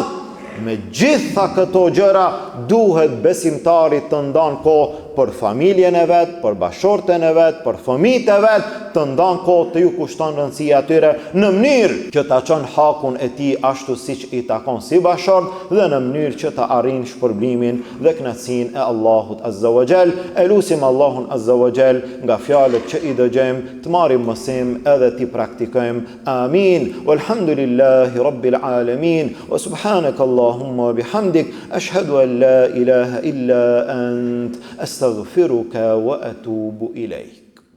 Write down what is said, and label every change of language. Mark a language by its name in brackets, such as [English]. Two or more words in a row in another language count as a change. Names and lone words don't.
[Albanian] Me gjitha këto gjëra duhet besimtarit të ndan kohë për familjen e vet, për bashortën e vet, për fëmijët e vet, të ndan kohë të ju kushton rëndësi atyre në mënyrë që ta çon hakun e tij ashtu siç i takon si bashort dhe në mënyrë që ta arrin shpërblimin dhe kënaqësinë e Allahut [Arabic] عز وجل. [Albanian] Elusim Allahun [Arabic] عز وجل [Albanian] nga fjalët që i dëgjojmë të marrim mësim edhe ti praktikojmë. Amin. [Arabic] والحمد لله رب العالمين. وسبحانك اللهم وبحمدك أشهد أن لا إله إلا أنت أستغفرك وأتوب إليك.